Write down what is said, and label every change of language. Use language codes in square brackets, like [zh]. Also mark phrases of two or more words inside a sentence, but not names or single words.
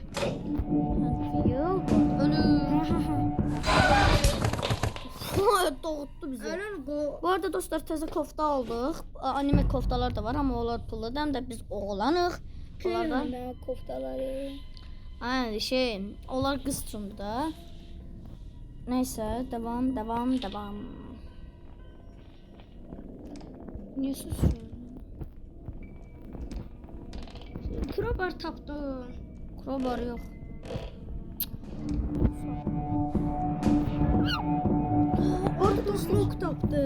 [az] Yox, ölür. Doğutdu bizi. Bu arada dostlar, təzə kofta aldıq. Anime koftalar da var, amma onlar pulludan da biz oğlanıq. Onlardan koftaları. Aynen onlar qız üçündür da. [tr] Neyse, devam. Niye susuyorsun? [az] Crowbar tapdım. [tr] Crowbar yok. [az] Orada dostluk tapdım.